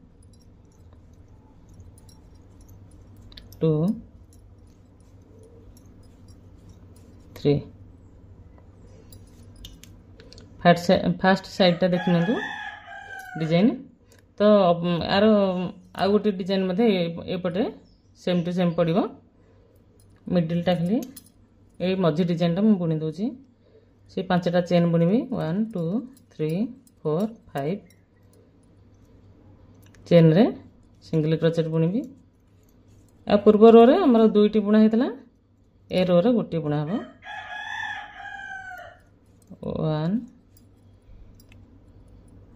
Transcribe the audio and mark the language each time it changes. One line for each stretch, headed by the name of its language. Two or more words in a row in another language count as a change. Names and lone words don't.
Odia: 2 3
English: first side
Odia: ଟା ଦେଖି ନନ୍ଦୁ ଡିଜାଇନ ତ ୟାର ଆ ଗୋଟେ ଡିଜାଇନ ମଧ୍ୟେ ଏପଟେ
English: same to same
Odia: ପଡ଼ିବ ମିଡିଲ ଟା ଖାଲି ଏ ମଝି ଡିଜାଇନ ଟା ମୁଁ ବୁଣି ଦେଉଛି ସେ 5ଟା ଚେନ ବୁଣିବି 1 2 3 4 5 ଚେନ ରେ
English: single crochet
Odia: ବୁଣିବି ଆ ପୂର୍ବ ରୋ ରେ ହମର ଦୁଇଟି ବୁଣା ହେଇଥିଲା ଏ ରୋ ରେ ଗୋଟି ବୁଣା ହବ 1